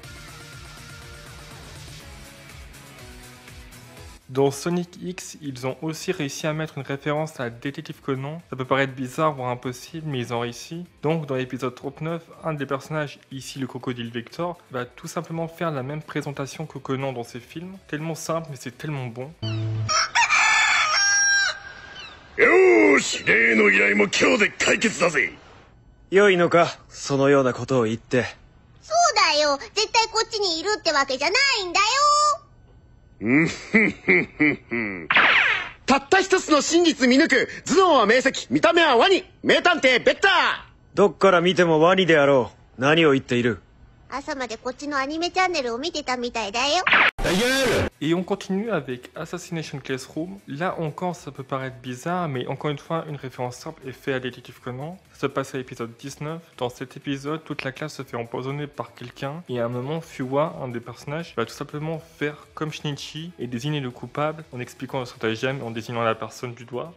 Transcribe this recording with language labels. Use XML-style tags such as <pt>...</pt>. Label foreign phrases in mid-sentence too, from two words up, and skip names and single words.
<fr>Dans Sonic X, ils ont aussi réussi à mettre une référence à Détective Conan. Ça peut paraître bizarre, voire impossible, mais ils ont réussi. Donc dans l'épisode 39, un des personnages, ici le crocodile Vector, va tout simplement faire la même présentation que Conan dans ses films. Tellement simple, mais c'est tellement bon.</fr> <ja>よーし、例の依頼も今日で解決だぜ。良いのか、そのようなことを言って。そうだよ、絶対こっちにいるってわけじゃないんだよ。たった一つの真実見抜く頭脳は明晰見た目はワニ名探偵ベッター。どっから見てもワニであろう。何を言っている。朝までこっちのアニメチャンネルを見てたみたいだよ。</ja> <fr>Et on continue avec Assassination Classroom. Là encore, ça peut paraître bizarre, mais encore une fois, une référence simple est faite à Détective Conan. Ça se passe à l'épisode 19. Dans cet épisode, toute la classe se fait empoisonner par quelqu'un. Et à un moment, Fuwa, un des personnages, va tout simplement faire comme Shinichi et désigner le coupable en expliquant le stratagème et en désignant la personne du doigt.</fr>